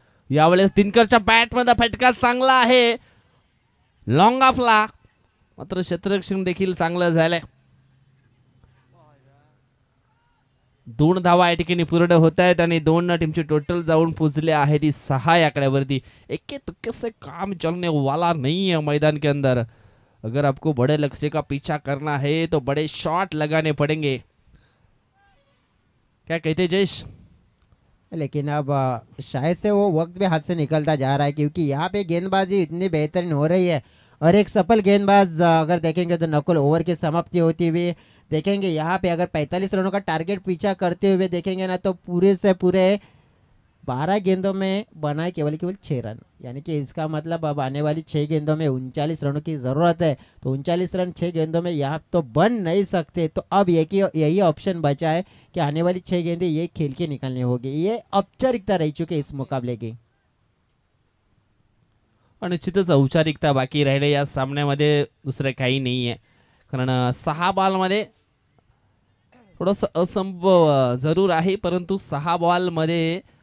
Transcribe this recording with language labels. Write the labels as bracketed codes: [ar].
[mr] यावेळेस दिनकरच्या बॅटमध्ये फटका चांगला आहे, लॉंग ऑफला, मात्र क्षेत्ररक्षण देखील चांगलं झालंय. 2 धावा या ठिकाणी पूर्ण होत आहेत आणि 2 टीमची टोटल जाऊन पोहोचले आहे ती 6 या आकड्यावरती. [hi] एके तुक्के से काम चलने वाला नहीं है मैदान के अंदर. अगर आपको बड़े लक्ष्य का पीछा करना है तो बड़े शॉट लगाने पड़ेंगे. क्या कहते जयेश? लेकिन अब शायद से वो वक्त भी हाथ से निकलता जा रहा है, क्योंकि यहाँ पे गेंदबाजी इतनी बेहतरीन हो रही है और एक सफल गेंदबाज अगर देखेंगे तो नकुल ओवर की समाप्ति होती हुई देखेंगे. यहाँ पे अगर 45 रनों का टारगेट पीछा करते हुए देखेंगे ना तो पूरे से पूरे 12 गेंदों में बनाए केवल 6 रन, यानी कि इसका मतलब अब आने वाली 6 गेंदों में 39 रनों की ज़रूरत है. तो 39 रन 6 गेंदों में यहाँ तो बन नहीं सकते. तो अब यही ऑप्शन बचा है कि आने वाली 6 गेंदें ये खेल के निकालनी होगी. ये औपचारिकता रह चुकी है इस मुकाबले की. [mr] निश्चितच औपचारिकता बाकी राहिले या सामन्यामध्ये, दुसरं काही नाही आहे. कारण 6 बॉलमध्ये थोडंसं असंभव जरूर आहे, परंतु 6 बॉलमध्ये